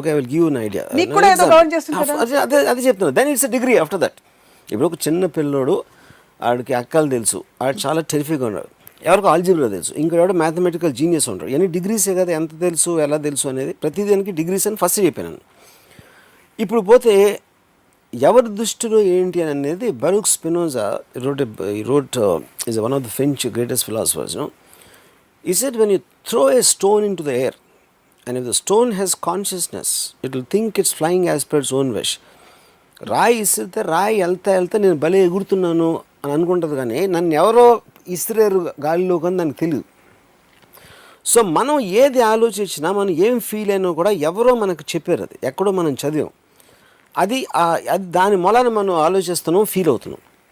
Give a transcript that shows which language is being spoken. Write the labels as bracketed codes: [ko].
[en] Okay, I will give you an idea. [te] నీకు కూడా ఏదో గవర్న్ చేస్తుంది కదా, అదే చెప్తున్నాను. [en] Then it's a degree after that. [te] ఇప్పుడు ఒక చిన్న పిల్లోడు, ఆడికి అక్కలు తెలుసు, ఆడు చాలా టెరిఫిక్గా ఉన్నాడు, ఎవరికో ఆల్జీబ్రా తెలుసు, ఇంకోటి మ్యాథమెటికల్ జీనియస్ ఉంటాడు. ఎన్ని డిగ్రీసే కదా, ఎంత తెలుసు, ఎలా తెలుసు అనేది ప్రతిదానికి డిగ్రీస్ అని ఫస్ట్ చెప్పాను. ఇప్పుడు పోతే ఎవరి దృష్టిలో ఏంటి అని అనేది, [en] Baruch Spinoza wrote is one of the French greatest philosophers, you know. He said, when you throw a stone into the air and if the stone has consciousness, it will think it's flying as per its own wish. [te] రాయి ఇసిరితే రాయి వెళ్తా నేను భలే ఎగురుతున్నాను అని అనుకుంటుంది, కానీ నన్ను ఎవరో ఇసిరేరు గాలిలో కానీ దానికి తెలియదు. సో మనం ఏది ఆలోచించినా, మనం ఏం ఫీల్ అయినా కూడా ఎవరో మనకు చెప్పారు, అది ఎక్కడో మనం చదివాం, అది దాని మూలాన మనం ఆలోచిస్తున్నాం, ఫీల్ అవుతున్నాం.